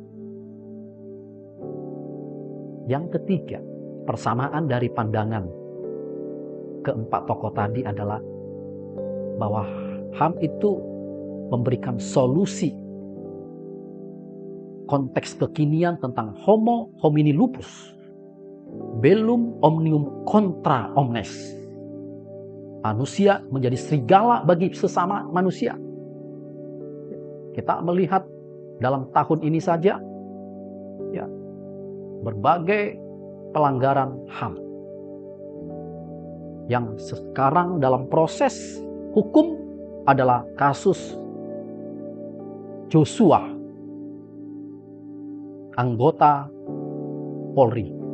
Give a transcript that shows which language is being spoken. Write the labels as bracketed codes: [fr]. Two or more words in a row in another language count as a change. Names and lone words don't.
[id] Yang ketiga, persamaan dari pandangan keempat tokoh tadi adalah bahwa HAM itu memberikan solusi konteks kekinian tentang [la] homo homini lupus, bellum omnium contra omnes. [id] Manusia menjadi serigala bagi sesama manusia. Kita melihat dalam tahun ini saja, ya, berbagai pelanggaran HAM yang sekarang dalam proses hukum adalah kasus Joshua, anggota Polri,